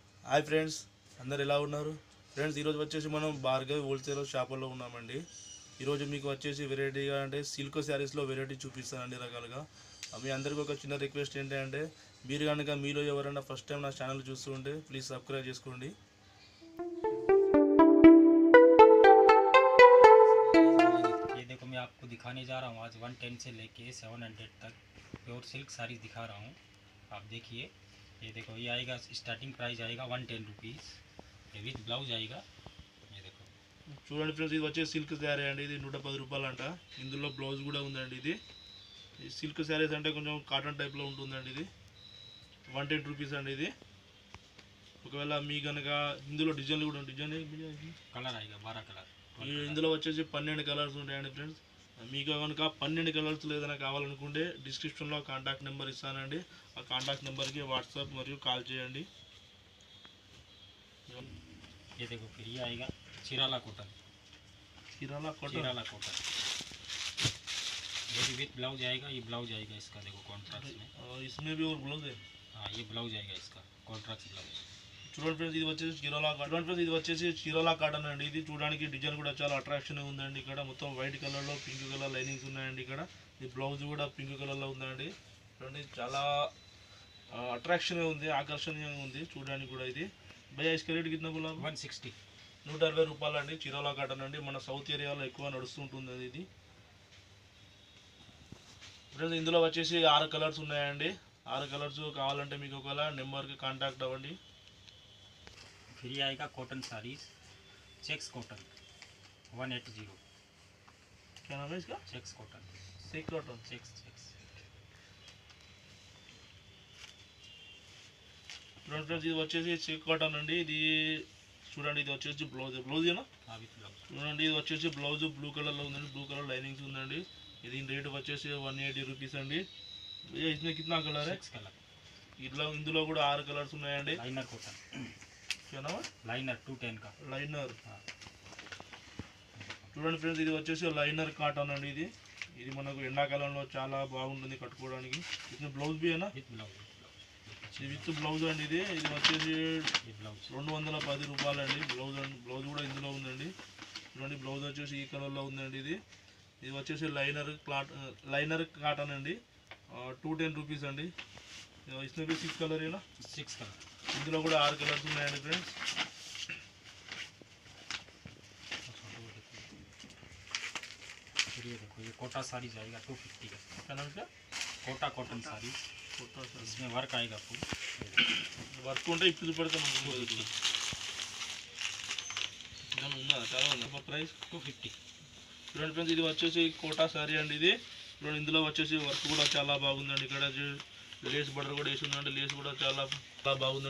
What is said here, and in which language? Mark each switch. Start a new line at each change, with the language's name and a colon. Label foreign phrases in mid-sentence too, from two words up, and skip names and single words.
English: Hi friends,
Telugu: అందరు ఎలా ఉన్నారు? ఫ్రెండ్స్, ఈరోజు వచ్చేసి మనం భార్గవి హోల్సేల్ షాపులో ఉన్నామండి. ఈరోజు మీకు వచ్చేసి వెరైటీగా అంటే సిల్క్ శారీస్లో వెరైటీ చూపిస్తాను అన్ని రకాలుగా. మీ అందరికీ ఒక చిన్న రిక్వెస్ట్ ఏంటంటే మీరు కనుక మీలో ఎవరైనా
English: first time
Telugu: నా ఛానల్ చూస్తూ ఉంటే
English: please subscribe
Telugu: చేసుకోండి.
Hindi: ये देखो मैं आपको दिखाने जा रहा हूँ आज 110 से लेके 700 तक
English: pure silk sarees
Hindi: दिखा रहा हूँ। आप देखिए, ये देखो ये आएगा
English: starting price
Hindi: आएगा 110 रुपीज़। ये
English: with blouse
Hindi: आएगा। ये देखो
Telugu: చూడండి ఫ్రెండ్స్, ఇది వచ్చేసి
English: silk saree
Telugu: అండి. ఇది 110 రూపాయలు అంట. ఇందులో బ్లౌజ్ కూడా ఉందండి. ఇది
English: silk sarees
Telugu: అంటే కొంచెం కాటన్ టైప్లో ఉంటుందండి. ఇది 110 రూపీస్ అండి. ఇది ఒకవేళ మీ కనుక ఇందులో డిజైన్లు కూడా డిజైన్
Hindi: कलर आएगा 12 कलर।
Telugu: ఇందులో వచ్చేసి 12 కలర్స్ ఉంటాయండి ఫ్రెండ్స్. మీకు కనుక 12 కలర్స్ ఏదైనా కావాలనుకుంటే డిస్క్రిప్షన్లో
English: contact number
Telugu: ఇస్తానండి. ఆ కాంటాక్ట్ నెంబర్కి వాట్సాప్ మరియు కాల్ చేయండి.
Hindi: ये देखो फिर ये आएगा चिराला कॉटन।
Telugu: చీరాల కాటన్.
Hindi: चिराला कॉटन ये भी
English: with blouse
Hindi: आएगा। ये ब्लाउज आएगा इसका, देखो कॉन्ट्रास्ट में। इसमें भी और ब्लाउज है. हाँ ये ब्लाउज आएगा इसका
English: contrast blouse.
Telugu: చూడండి ఫ్రెండ్స్, ఇది వచ్చేసి చీరాల కాటన్ అండి. ఇది చూడడానికి డిజైన్ కూడా చాలా అట్రాక్షన్ ఉందండి. ఇక్కడ మొత్తం వైట్ కలర్లో
English: pink colour linings
Telugu: ఉన్నాయండి. ఇక్కడ ఈ బ్లౌజ్ కూడా పింక్ కలర్లో ఉందండి. చూడండి, చాలా అట్రాక్షన్గా ఉంది, ఆకర్షణీయంగా ఉంది చూడడానికి కూడా. ఇది భయ్యా ఇసుక రేట్ కింద 160 160 రూపాయలు అండి. చీరాల కాటన్ అండి. మన సౌత్ ఏరియాలో ఎక్కువ నడుస్తుంటుంది ఇది. ఫ్రెండ్స్, ఇందులో వచ్చేసి 6 కలర్స్ ఉన్నాయండి. 6 కలర్స్ కావాలంటే మీకు ఒకవేళ నెంబర్కి కాంటాక్ట్ అవ్వండి.
Hindi: फिर ये आएगा
English: cotton sarees checks cotton
Hindi: 180। क्या नाम है इसका?
English: checks cotton. silk cotton. checks checks
Telugu: చూడండి ఫ్రెండ్స్, ఇది వచ్చేసి
English: silk cotton
Telugu: అండి. ఇది చూడండి, ఇది వచ్చేసి బ్లౌజ్ ఏనా?
English: with blouse.
Telugu: చూడండి, ఇది వచ్చేసి బ్లౌజ్ బ్లూ కలర్లో ఉందండి.
English: blue colour linings
Telugu: ఉందండి. ఇది రేట్ వచ్చేసి 180 రూపీస్ అండి.
Hindi: इसमें कितना कलर है? 6 कलर।
Telugu: ఇందులో కూడా 6 కలర్స్ ఉన్నాయండి.
English: liner cotton.
Hindi: क्या नाम है? लाइनर 210 का
Telugu: లైనర్. చూడండి ఫ్రెండ్స్, ఇది వచ్చేసి
English: liner cotton
Telugu: అండి. ఇది మనకు ఎండాకాలంలో చాలా బాగుంటుంది కట్టుకోవడానికి. ఇది బ్లౌజ్ బి అయినా
English: with blouse. with blouse
Telugu: అండి. ఇది వచ్చేసి
Hindi: ये ब्लाउज
Telugu: 210 రూపాయలు అండి. బ్లౌజ్ కూడా ఇందులో ఉందండి. చూడండి, బ్లౌజ్ వచ్చేసి ఈ కలర్లో ఉందండి. ఇది వచ్చేసి
English: liner cotton
Telugu: అండి. 210 రూపీస్ అండి.
Hindi: इसमें भी 6 कलर है ना? 6 कलर।
Telugu: ఇందులో కూడా 6 కలర్స్ ఉన్నాయండి ఫ్రెండ్స్.
Hindi: फिर ये देखो ये कोटा साड़ी जाएगा 250 का। क्या नाम है? कोटा
English: cotton saree,
Hindi: इसमें वर्क आएगा फुल।
Telugu: వర్క్ ఉంటే ఇప్పుడు చూపెడతాం. ఉందా? చాలా ఉంది. ప్రైస్ 250। చూడండి ఫ్రెండ్స్, ఇది వచ్చేసి కోటా సారీ అండి. ఇది చూడండి, ఇందులో వచ్చేసి వర్క్ కూడా చాలా బాగుందండి. ఇక్కడ లేస్ బటర్ కూడా వేసి ఉందండి. లేస్ కూడా చాలా బాగుందండి.